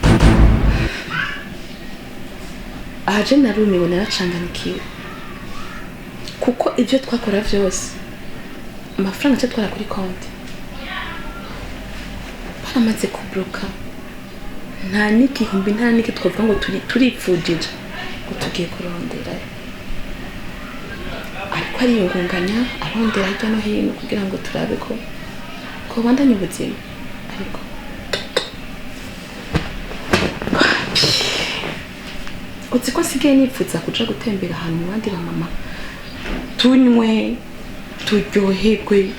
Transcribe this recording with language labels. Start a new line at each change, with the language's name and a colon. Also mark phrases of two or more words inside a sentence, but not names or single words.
Rundi: aje narumiwe naracanganikiwe kuko ibyo twakora byose amafaranga cyo twara kuri konti baramaze kubloka nta n'igihumbi nta n'iki twavuga ngo turipfujije ngo tugiye kurondera ariko ariyungunganya arondera hirya no hino kugira ngo turabe ko bandanye ubuzima ariko uzi ko nsigaye nipfuza kuja gutembera ahantu mu bandi bamama tunywe turyoherwe